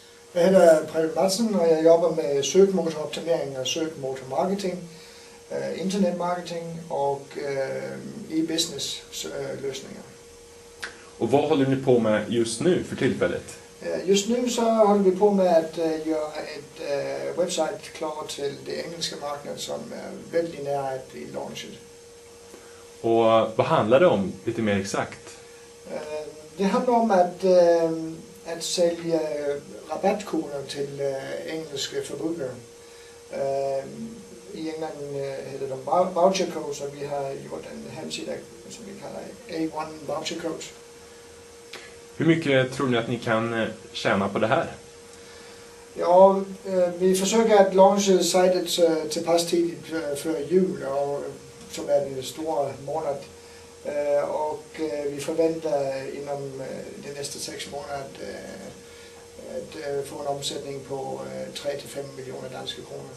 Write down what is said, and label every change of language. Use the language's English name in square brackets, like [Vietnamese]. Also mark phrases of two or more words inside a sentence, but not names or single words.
[Danish] Jeg hedder Preben Madsen, og jeg jobber med søgemotoroptimering og søgemotormarketing, internetmarketing [Swedish] och e-business lösningar. Och vad håller ni på med just nu för tillfället? Just nu så håller vi på med att göra ett website klart till det engelska marknaden som är väldigt nära att bli launched. Och vad handlar det om lite mer exakt? Det handlar om att sälja rabattkoder till engelska förbrukare. I England heter de [English] voucher codes, [Swedish] och vi har gjort en hemsida som vi kallar A1 voucher codes. Hur mycket tror ni att ni kan tjäna på det här? Ja, vi försöker att launcha sajten till pass tidigt för jul, och som är den stora månad. Och vi förväntar inom de nästa 6 månader att få en omsättning på 3-5 miljoner danska kronor.